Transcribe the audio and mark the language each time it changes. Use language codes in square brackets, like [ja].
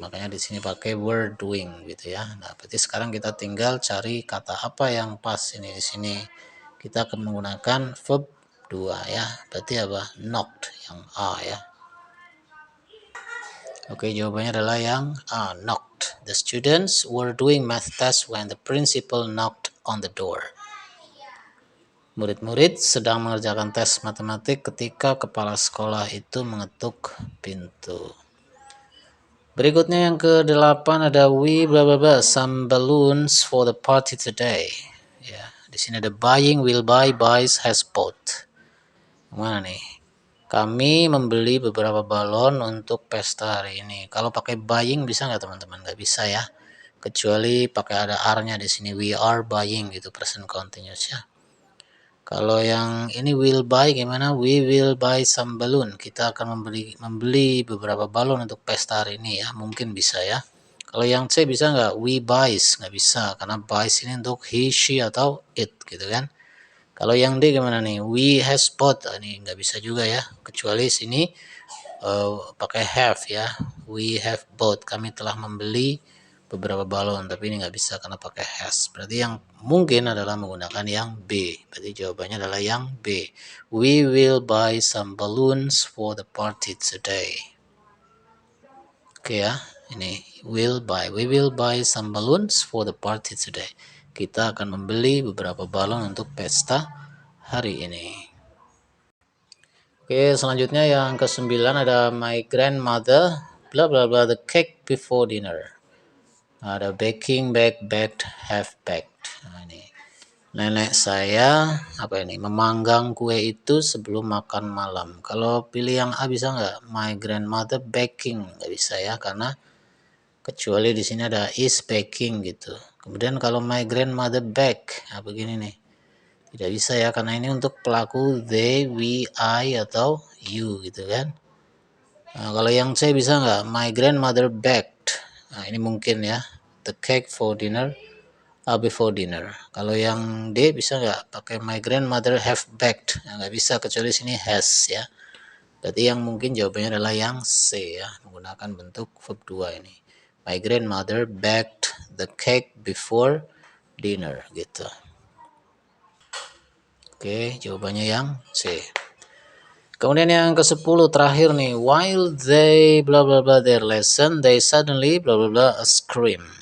[id] Makanya di sini pakai were doing gitu ya. Nah, berarti sekarang kita tinggal cari kata apa yang pas ini di sini. Kita akan menggunakan verb 2 ya. Berarti apa? Knocked yang A ya. Oke, jawabannya adalah yang A, knocked. [en] The students were doing math test when the principal knocked on the door. [id] Murid-murid sedang mengerjakan tes matematik ketika kepala sekolah itu mengetuk pintu. Berikutnya yang ke-8 ada [en] we bla bla bla some balloons for the party today. [id] Ya, di sini ada [en] buying, will buy, buys, has bought. [id] Mana nih? Kami membeli beberapa balon untuk pesta hari ini. Kalau pakai buying bisa nggak teman-teman? Nggak bisa ya. Kecuali pakai ada are-nya di sini. [en] We are buying gitu, present continuous ya. [id] Kalau yang ini [en] will buy [id] gimana? [en] We will buy some balloon. [id] Kita akan membeli beberapa balon untuk pesta hari ini ya. Mungkin bisa ya. Kalau yang C bisa nggak? [en] We buys. [id] Nggak bisa. Karena buys ini untuk he, she, atau it gitu kan. Kalau yang D gimana nih? [en] We has bought. [id] Ini nggak bisa juga ya. Kecuali sini pakai have ya. [en] We have bought. [id] Kami telah membeli beberapa balon. Tapi ini nggak bisa karena pakai has. Berarti yang mungkin adalah menggunakan yang B. Berarti jawabannya adalah yang B. [en] We will buy some balloons for the party today. [id] Oke ya. [en] Ini will buy. We will buy some balloons for the party today. [id] Kita akan membeli beberapa balon untuk pesta hari ini. Oke, selanjutnya yang ke-9 ada [en] my grandmother bla bla bla the cake before dinner. [id] Ada [en] baking, bake, baked, have baked. [id] Nah, ini nenek saya apa ini memanggang kue itu sebelum makan malam. Kalau pilih yang A bisa nggak? [en] My grandmother baking [id] nggak bisa ya karena kecuali di sini ada [en] is baking [id] gitu. Kemudian kalau [en] my grandmother bake, [id] nah begini nih. Tidak bisa ya karena ini untuk pelaku they, we, I atau you gitu kan. Nah, kalau yang C bisa nggak? [en] My grandmother baked. [id] Nah, ini mungkin ya. [en] The cake for dinner before dinner. [id] Kalau yang D bisa nggak? Pakai [en] my grandmother have baked. [id] Nah, nggak bisa kecuali sini has ya. Berarti yang mungkin jawabannya adalah yang C ya, menggunakan bentuk verb 2 ini. [en] My grandmother baked the cake before dinner gitu. [id] Oke, jawabannya yang C. Kemudian yang ke-10 terakhir nih, [en] while they bla bla bla their lesson, they suddenly bla bla bla a scream.